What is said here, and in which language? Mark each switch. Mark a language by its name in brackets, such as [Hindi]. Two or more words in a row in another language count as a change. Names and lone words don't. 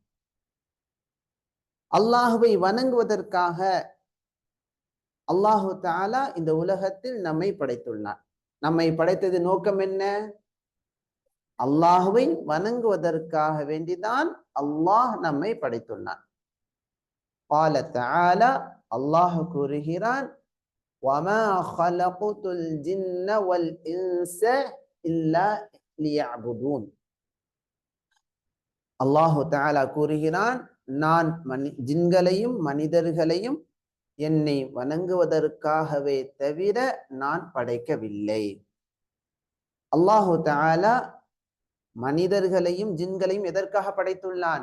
[Tamil] அல்லாஹுவை வணங்குவதற்காக [Arabic] الله تعالى [Tamil] இந்த உலகத்தில் நம்மை படைத்துள்ளான். நம்மை படைத்தது நோக்கம் என்ன? அல்லாஹுவை வணங்குவதற்காக வேண்டிதான் அல்லாஹ் நம்மை படைத்துள்ளான். [Arabic] قال تعالى [Tamil] அல்லாஹ் கூறுகிறான், [Arabic] وما خلقت الجن والإنس إلا ليعبدون. الله تعالى [Tamil] கூறுகிறான், நான் ஜின்களையும் மனிதர்களையும் என்னை வணங்குவதற்காகவே தவிர நான் படைக்கவில்லை. [Arabic] الله تعالى [Tamil] மனிதர்களையும் ஜின்களையும் எதற்காக படைத்துள்ளான்?